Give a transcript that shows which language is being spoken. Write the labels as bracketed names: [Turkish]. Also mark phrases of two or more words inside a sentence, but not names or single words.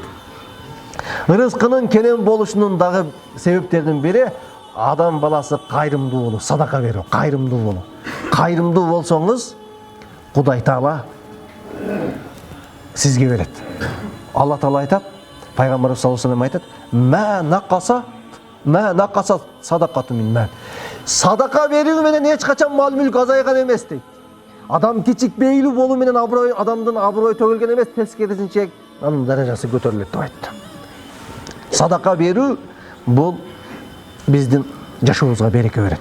[Kyrgyz] Ырыскынын кенен болушунун дагы себептеринин бири адам баласы кайрымдуу болуу, садака берүү, кайрымдуу болуу. Кайрымдуу болсоңуз, Кудай Таала сизге берет. Алла Таала айтат, пайгамбарыбыз [Arabic] صلى الله عليه وسلم [Kyrgyz] айтат: [Arabic] "ما نقصت صدقة من مال." [Kyrgyz] Садака берүү менен эч качан мал мүлк азайган эмес дейт. адам кичикпейлүү болуу менен адамдын аброю төгүлгөн эмес, тескерисинче анын даражасы көтөрүлөт деп айтты. Садака берүү бул биздин жашообузга береке берет.